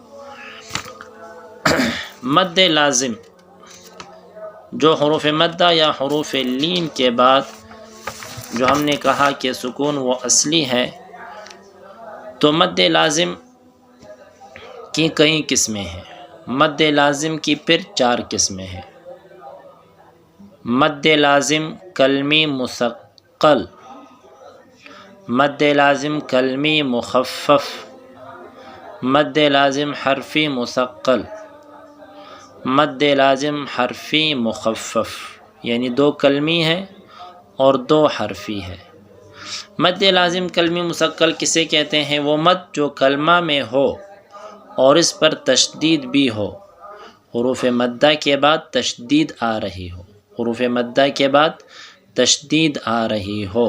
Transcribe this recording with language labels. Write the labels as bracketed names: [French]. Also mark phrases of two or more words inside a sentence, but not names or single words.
[Urdu] مد لازم جو حروف مدہ یا حروف لین کے بعد جو ہم نے کہا کہ سکون وہ اصلی ہے، تو مد لازم کی کئی قسمیں ہیں. مد لازم کی پھر 4 قسمیں ہیں. مد لازم کلمی مثقل، مد لازم کلمی مخفف، مد لازم حرفی مثقل، مد لازم حرفی مخفف، یعنی 2 کلمی ہے اور 2 حرفی ہے. مد لازم کلمی مثقل کسے کہتے ہیں؟ وہ مد جو کلمہ میں ہو اور اس پر تشدید بھی ہو. حروف مدہ کے بعد تشدید آ رہی ہو، حروف مدہ کے بعد تشدید آ رہی ہو.